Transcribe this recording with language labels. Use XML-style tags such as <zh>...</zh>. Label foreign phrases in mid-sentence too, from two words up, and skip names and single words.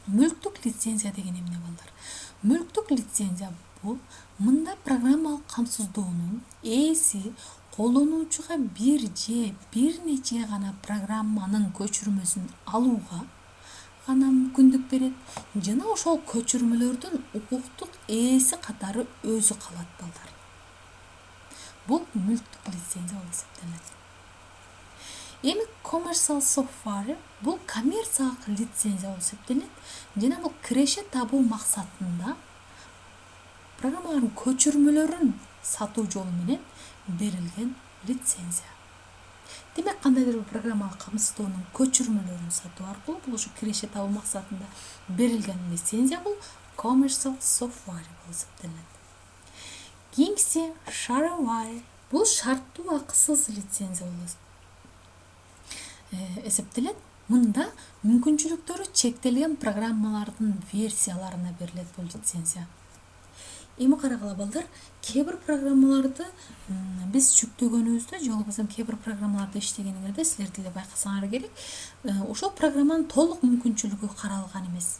<ky>Мүлктүк лицензия деген эмне балдар? Мүлктүк лицензия бул мындай программалык камсыздоонун ээси колдонуучуга бир нече гана программанын көчүрмөсүн алууга гана мүмкүндүк берет жана ошол көчүрмөлөрдүн укуктук ээси катары өзү калат балдар. Бул мүлктүк лицензия болуп эсептелет. Эми</ky> <en>commercial software</en> <ky>бул коммерциялык лицензия болуп эсептелет жана бул киреше табуу максатында программалардын көчүрмөлөрүн сатуу жолу менен берилген лицензия. Демек кандайдыр бир программалык камсыздоонун көчүрмөлөрүн сатуу аркылуу бул ушу киреше табуу максатында берилген лицензия бул</ky> <en>commercial software</en> <ky>болуп эсептелет. Кийинкиси shareware бул шарттуу акысыз лицензия болуп эсептелет. Мында мүмкүнчүлүктөрү чектелген программалардын версияларына берилет бул лицензия. Эми карагыла балдар, кээ бир программаларды биз жүктөгөнүбүздө же болбосо кээ бир программаларды иштегениңерде силер деле байкасаңар керек, ошол программанын толук мүмкүнчүлүгү каралган эмес.</ky>